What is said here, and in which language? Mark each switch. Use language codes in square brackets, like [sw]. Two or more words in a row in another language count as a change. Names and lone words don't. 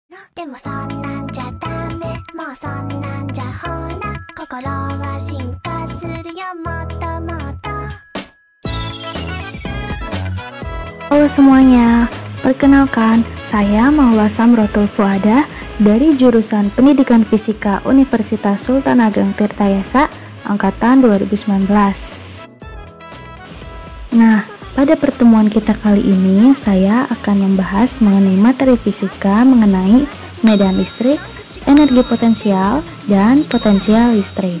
[ja] でもそんなんじゃダメもうそんなんじゃほら心は進化するよもっともっと [id] Halo semuanya, perkenalkan saya Maula Samrotul Fuada dari jurusan Pendidikan Fisika Universitas Sultan Ageng Tirtayasa angkatan 2019. Nah, pada pertemuan kita kali ini saya akan membahas mengenai materi fisika mengenai medan listrik, energi potensial, dan potensial listrik.